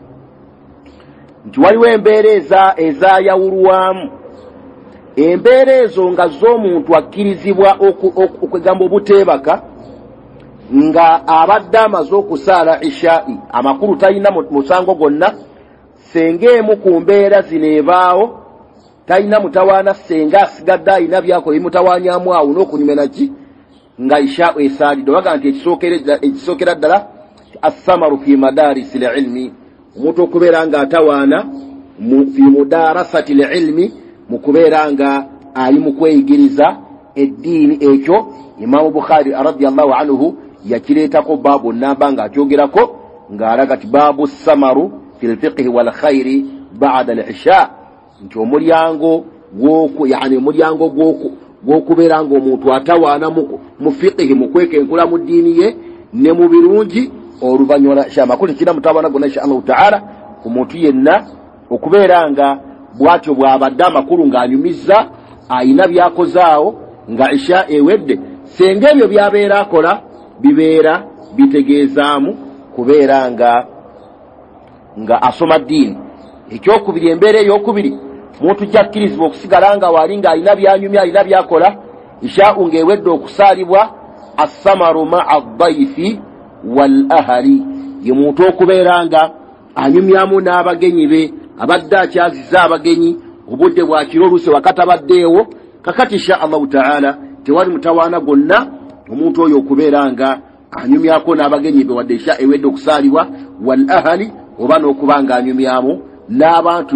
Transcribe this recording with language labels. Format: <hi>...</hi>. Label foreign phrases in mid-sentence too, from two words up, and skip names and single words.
<lg>nti waliwo embeera ezayawulwamu embeera ezo nga z'omuntu akkirizibwa okwegamba obuteebaka nga abadde amaze okusaala ishai amakulu talina musango gonna senga emu ku mbeera zino ebaawo talina mutawaana senga asigadde alina byakola ebimutawaanyamu awo n'okunyuma naki nga isha esaalidde baga nti ekisookera ddala</lg> <ar>as-samaru fi madarisi l-ilmi</ar> <lg>omuntu okubeera nga atawaana</lg> <ar>fi mudarasati l-ilmi</ar> <lg>mu kubeera nga ali mu kweyigiriza eddiini ekyo Imaamu Bukhari</lg> <ar>radiyallahu anhu</ar> <lg>yakireetako baabu namba nga akyogerako ng'alaga ti</lg> <ar>baabu samaru fi l-fiqhi wal khayri ba'da al-isha</ar> <lg>nti omulyango gwokubeera nga omuntu atawaana mu fiqhi mu kwekenkula mu ddiini ye ne mu birungi oluvannyuma lwa isha amakulu kina mutawaana gonna</lg> <ar>insha Allahu ta'ala</ar> <lg>ku muntu yenna okubeera nga bwatyo bw'abadde amakulu ng'anyumizza ayina byakozaawo nga isha ewedde senga ebyo byabeera akola bibeera bitegeezaamu kubeera nga asoma ddiini ekyokubiri embeera ey'okubiri muntu jakkirizibwa okusigala nga waali ng'alina byanyumya alina byakola isha ng'ewedde okusaalibwa</lg> <ar>as-samaru ma'a ad-dayfi wal ahli</ar> <lg>ye muntu okubeera nga anyumyamu n'abagenyi be abadde akyazizza abagenyi obudde bwa kiro oluusi wakatabaddeewo kakati</lg> <ar>insha Allahu ta'ala</ar> <lg>tewali mutawaana gonna omuntu oyo okubeera nga anyumyako n'abagenyi be wadde isha ewedde okusaalibwa</lg> <ar>wal ahli</ar> <lg>oba n'okuba nga anyumyamu n'abantu</lg>